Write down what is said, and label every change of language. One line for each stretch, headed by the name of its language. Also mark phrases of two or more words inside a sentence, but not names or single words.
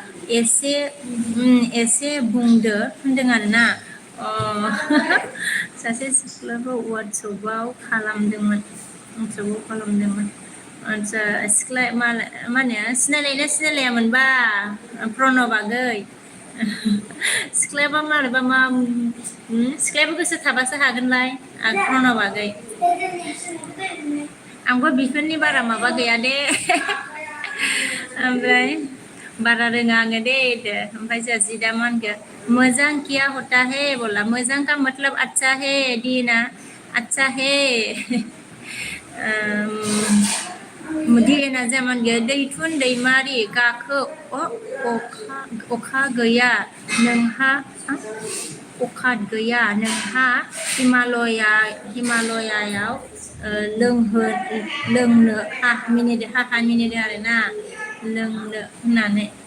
Bodo: एसे बुंदो होनदों आरोना सासे सिख्लाखौ वाट्सएपआव खालामदोंमोन आदसा सिख्ला मा होनो सिनायलायना सिनायलायामोनबा प्रणब आगै सिख्लायाबा मारैबा सिख्लायाबो गोसो थाबासो हागोनलाय प्रणब आगै आंबो बेफोरनि बारा माबा गैया दे ओमफ्राय बारा रोङा आङो दे ओमफ्राय जोंहा जिदा मा होनखो मोजां
Hindi: किया होता है बोला मोजां का मतलब अच्छा है
Bodo: दीना अच्छा है दिएना जामान गैया दैथुन दैमारि गाखो अखा गैया नोंहा हिमालयायाव लोंनो मिनिदों आरोना लोंनो होननानै